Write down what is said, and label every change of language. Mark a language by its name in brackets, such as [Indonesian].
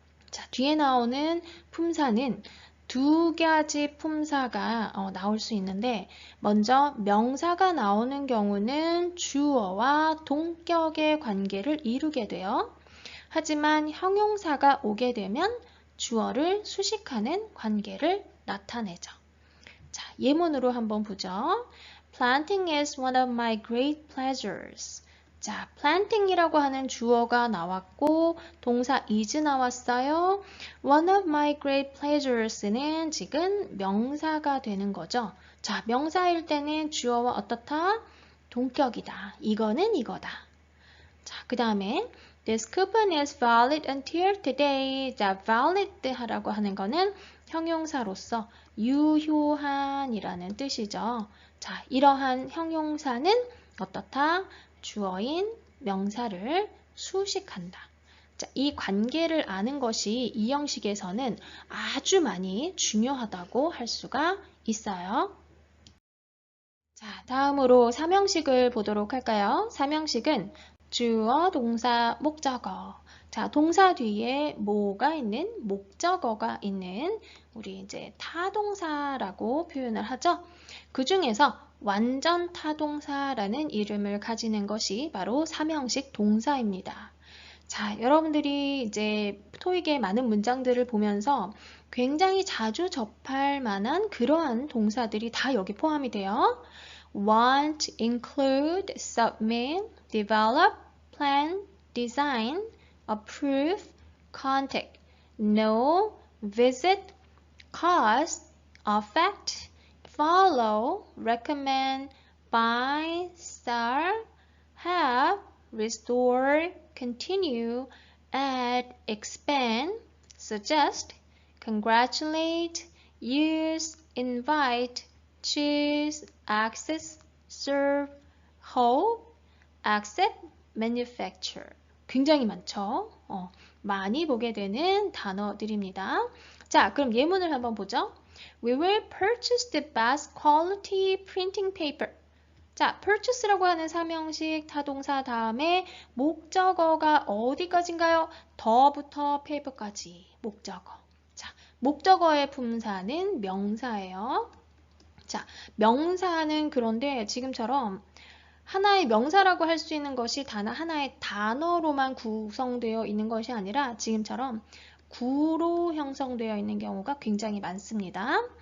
[Korean] 자, 뒤에 나오는 품사는 두 가지 품사가 나올 수 있는데 먼저 명사가 나오는 경우는 주어와 동격의 관계를 이루게 돼요. 하지만 형용사가 오게 되면 주어를 수식하는 관계를 나타내죠. 자, 예문으로 한번 보죠. [English] Planting is one of my great pleasures. [Korean] 자, planting이라고 하는 주어가 나왔고 동사 is 나왔어요. [English] One of my great pleasures는 [Korean] 지금 명사가 되는 거죠. 자, 명사일 때는 주어와 어떻다? 동격이다. 이거는 이거다. 자, 그 다음에 [English] This coupon is valid until today. [Korean] 자, valid 하라고 하는 거는 형용사로서 유효한이라는 뜻이죠. 자, 이러한 형용사는 어떻다? 주어인 명사를 수식한다. 자, 이 관계를 아는 것이 이 형식에서는 아주 많이 중요하다고 할 수가 있어요. 자, 다음으로 3형식을 보도록 할까요? 3형식은 주어, 동사, 목적어. 자, 동사 뒤에 뭐가 있는? 목적어가 있는 우리 이제 타동사라고 표현을 하죠. 그 중에서 완전 타동사라는 이름을 가지는 것이 바로 3형식 동사입니다. 자, 여러분들이 이제 토익의 많은 문장들을 보면서 굉장히 자주 접할 만한 그러한 동사들이 다 여기 포함이 돼요. [English] Want, include, submit, develop, plan, design, approve, contact, know, visit, cause, affect, follow, recommend, buy, start, have, restore, continue, add, expand, suggest, congratulate, use, invite, choose, access, serve, hope, accept, manufacture. [Korean] 굉장히 많죠? 많이 보게 되는 단어들입니다. 자, 그럼 예문을 한번 보죠. [English] We will purchase the best quality printing paper. [Korean] 자, purchase라고 하는 3형식 타동사 다음에 목적어가 어디까지인가요? 더부터 paper까지 목적어. 자, 목적어의 품사는 명사예요. 자, 명사는 그런데 지금처럼 하나의 명사라고 할 수 있는 것이 단 하나의 단어로만 구성되어 있는 것이 아니라 지금처럼 구로 형성되어 있는 경우가 굉장히 많습니다.